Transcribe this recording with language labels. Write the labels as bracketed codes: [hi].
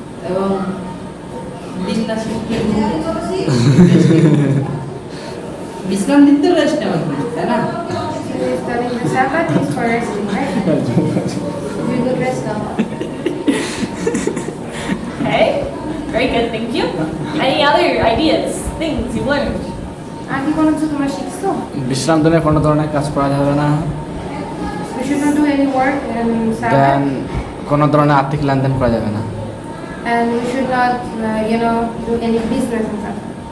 [bn] এবং দিন না শেষে বিশ্রাম দিতে রেস্ট নেওয়া তাই না? [en] Studying the Sabbath is for resting, right? You could rest a lot. Okay, very good, thank you. Any other ideas, things you've learned? [bn] আর কি কোনো কিছু তোমরা শিখছো? বিশ্রাম দিনে কোনো ধরনের কাজ করা যাবে না, [en] We should not do any work in Sabbath, [bn] দেন কোনো ধরনের আর্থিক লেনদেন করা যাবে না। [en] and we should not, do any business in Sabbath.